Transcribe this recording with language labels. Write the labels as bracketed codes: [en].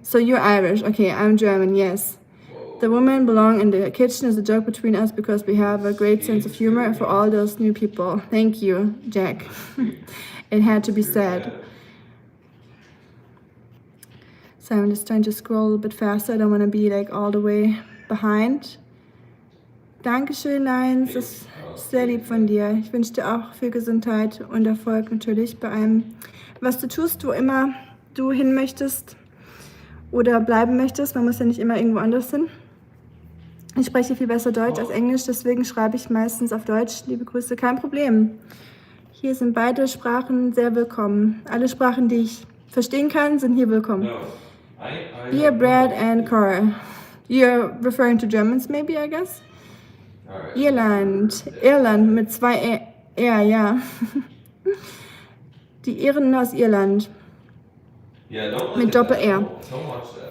[en] So you're Irish, okay, I'm German, yes. The women belong in the kitchen is a joke between us because we have a great sense of humor for all those new people. Thank you, Jack. It had to be said. So I'm just trying to scroll a bit faster. I don't want to be like all the way behind. [de] Dankeschön, Lions. Das ist sehr lieb von dir. Ich wünsche dir auch viel Gesundheit und Erfolg natürlich bei allem, was du tust, wo immer du hin möchtest oder bleiben möchtest. Man muss ja nicht immer irgendwo anders hin. Ich spreche viel besser Deutsch als Englisch, deswegen schreibe ich meistens auf Deutsch. Liebe Grüße, kein Problem. Hier sind beide Sprachen sehr willkommen. Alle Sprachen, die ich verstehen kann, sind hier willkommen. [en] Beer, bread and car. You're referring to Germans maybe, I guess? Alright. [de] Irland mit 2 R, ja. Die Iren aus Irland [en] Yeah, don't look [de] mit [en] at that. [de] Doppel-R. [en] Don't watch that.